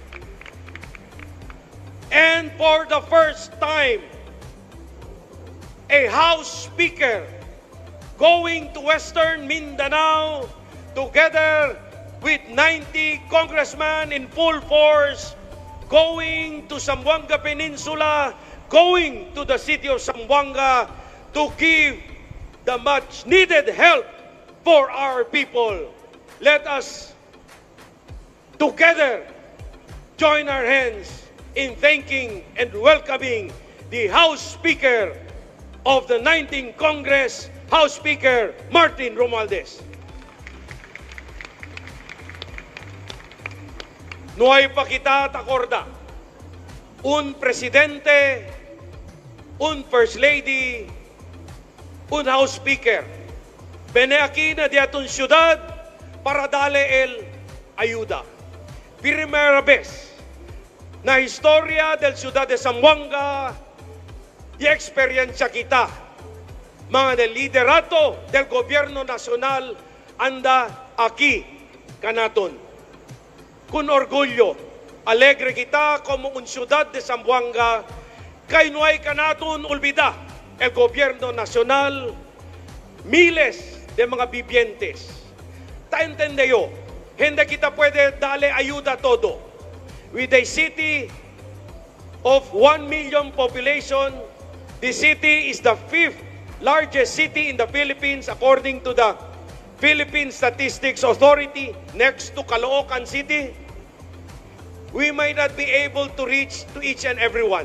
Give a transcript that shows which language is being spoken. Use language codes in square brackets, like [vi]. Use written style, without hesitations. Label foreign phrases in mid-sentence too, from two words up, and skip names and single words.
[en] And for the first time, a House Speaker going to Western Mindanao together with 90 congressmen in full force, going to Zamboanga Peninsula, going to the city of Zamboanga to give the much needed help for our people. Let us together join our hands in thanking and welcoming the House Speaker of the 19th Congress, House Speaker Martin Romualdez. [cbk] Nuay pa kita takorda, un presidente, un [en] first lady, [cbk] un [en] House Speaker. [cbk] Bene aquí na di atong syudad para dale el ayuda. Primera vez na historia del ciudad de Zamboanga y experiencia kita, mga del liderato del gobierno nacional anda aquí kanaton. Con orgullo, alegre kita como un ciudad de Zamboanga, kay nuay kanaton olvida el gobierno nacional, miles de mga vivientes. Ta entendeyo, hindi kita pwede dale ayuda todo. [en] With a city of 1 million population, the city is the 5th largest city in the Philippines according to the Philippine Statistics Authority, next to Caloocan City. We might not be able to reach to each and every one.